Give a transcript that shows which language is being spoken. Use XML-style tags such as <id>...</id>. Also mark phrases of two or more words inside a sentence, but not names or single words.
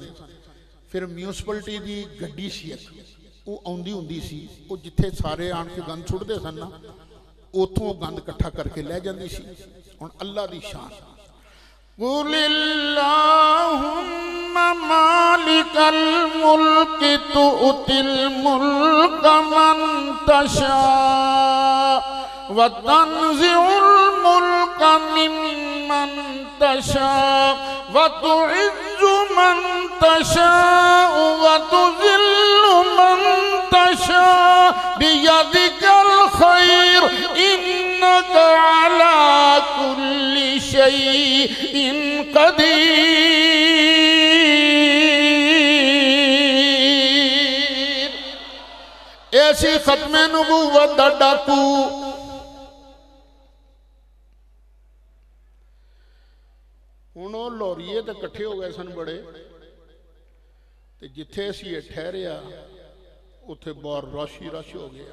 <pa>پھر میونسپلٹی کی گڈی سی او آؤندی ہوندی سی، او جتھے سارے آن کے گند سٹدے سن نا اوتھوں گند اکٹھا کر کے لے جاندی سی. ہن اللہ دی شان,</pa> <ar>قل اللهم مالك الملك تؤتي الملك من تشاء وتنزع الملك ممن تشاء وتعز من تشاء وتذل من تشاء بيدك الخير إنك على كل شيء قدير.</ar> <pa>ایسی ختمِ نبوت دا ڈاکو ہن لوریے تو اکٹھے ہو گئے سن بڑے، تے جتھے اسیں ٹھہریا اوتھے باہر رش ای رش ہو گیا.</pa>